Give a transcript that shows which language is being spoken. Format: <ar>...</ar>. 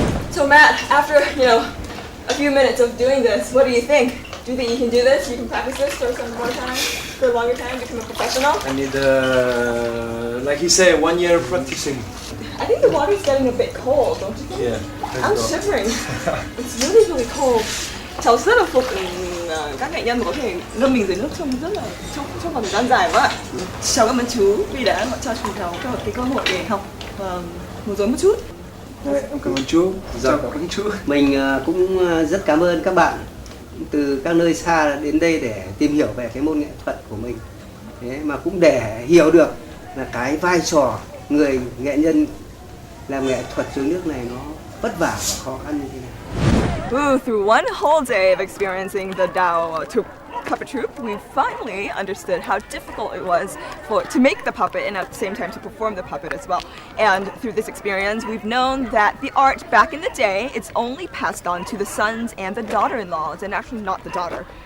<en>So Matt, after a few minutes of doing this, what do you think? Do you think you can do this? You can practice this for some more time, for a longer time, become a professional? I need, like you say, 1 year practicing. I think the water's getting a bit cold, don't you think? Yeah. I'm shivering. It's really, really cold.</en> <vi>Cháu rất là phục các nghệ nhân mà có thể ngâm mình dưới nước trong rất là trong một thời gian dài quá. Cháu cảm ơn chú vì đã cho chúng cháu cái cơ hội để học múa rối một chút. Em cảm ơn chú. Dạ, cảm ơn chú. Mình cũng rất cảm ơn các bạn từ các nơi xa đến đây để tìm hiểu về cái môn nghệ thuật của mình. Thế mà cũng để hiểu được là cái vai trò người nghệ nhân làm nghệ thuật dưới nước này nó vất vả và khó khăn như thế nào.</vi> <en>Through one whole day of experiencing the Dao Thuc puppet troupe, we finally understood how difficult it was to make the puppet and at the same time to perform the puppet as well. And through this experience, we've known that the art back in the day, it's only passed on to the sons and the daughter-in-laws, and actually not the daughter.</en>